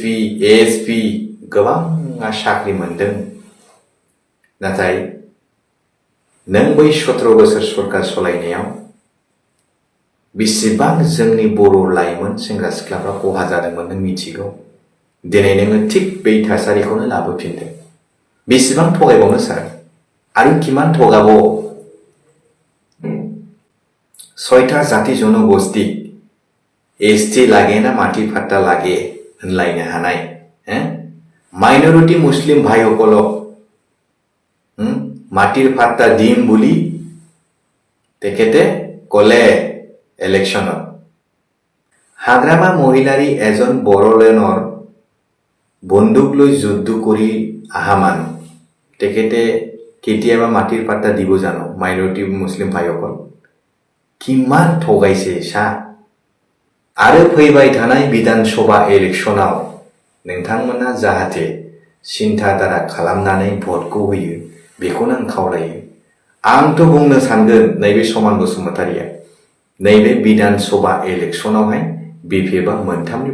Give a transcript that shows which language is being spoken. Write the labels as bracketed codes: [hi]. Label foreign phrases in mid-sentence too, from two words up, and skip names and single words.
[brx] ASP गोबाङा साख्रि मोनदों नाथाय नों बै 17 बोसोर सरकार सलायनायाव बेसेबां जोंनि बर' लाइमोन सेंग्रा सिख्लाफ्रा खहा जादोंमोन नों मिथिगौ दिनै नोङो थिग बै थासारिखौनो लाबोफिनदों बेसेबां थगायबावनो सार आरो किमान थगाबाव [as] ৬টা জাতি জনগোষ্ঠী ST লাগে না মাটি পাট্টা লাগে [brx] होनलायनो हानाय [as] মাইনৰিটি মুছলিম ভাইসকলক মাটিৰ পাট্টা দিম বুলি তেখেতে কলে ইলেকশনত হাগ্ৰামা মহিলাৰী এজন বড়োলেণ্ডৰ বন্দুক লৈ যুদ্ধ কৰি আহা মানুহ তেখেতে কেতিয়াবা মাটিৰ পাত্তা দিব জানো মাইনৰিটি মুছলিম ভাইসকল কিমান ঠগাইছে [brx] सा आरो फैबाय थानाय विधानसभा इलेक्शनाव नोंथांमोना जाहाथे सिन्था दारा खालामनानै भटखौ होयो बेखौनो आं खावलायो आंथ' बुंनो सानगोन नैबे समान बसुमतारिया नैबे विधानसभा इलेक्शनावहाय BPFआ मोनथामनि